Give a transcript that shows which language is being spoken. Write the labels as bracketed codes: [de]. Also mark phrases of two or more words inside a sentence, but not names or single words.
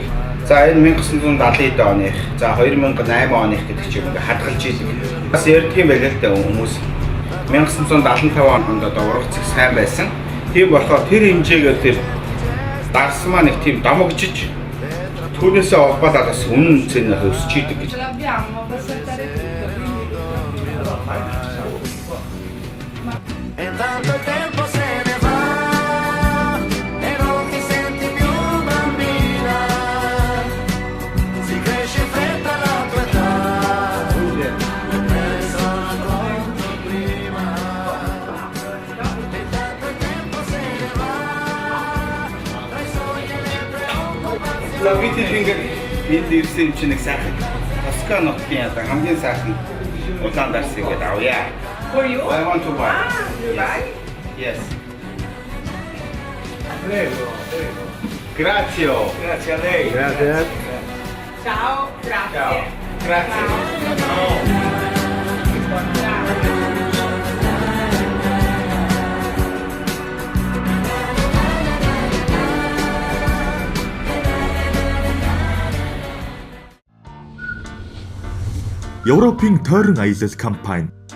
[mn] За энэ 1970 оных, за 2008 оных гэдэг чинь ингээд хадгалж идэг. Бас ярьдаг юм байл л да хүмүүс. 1975 онд одоо ургац сайн байсан. Тийм болохоор тэр хэмжээгээр тэр дарсмаа нэг тийм домогжиж түүнээсээ холбоотой бас үнэн цэнэ өсч идэг гэж. [it] L'abbiamo, posso aspettare tutto, quindi... E tanto tempo se ne va e non ti senti più bambina, si cresce in fretta la tua età e penso ancora prima. E tanto tempo se ne va tra i sogni e le preoccupazioni. [mn] За бид ингээд энд ирсэн чинь нэг сайхан Тоскан нутгийн одоо хамгийн сайхан улаан дарс ингээд авъя. [en] For you? I want to buy. You buy? Yes. [it] Prego, prego. Grazie. Grazie a lei. Ciao, grazie. Grazie. [mn] Европын тойрон аялал компани.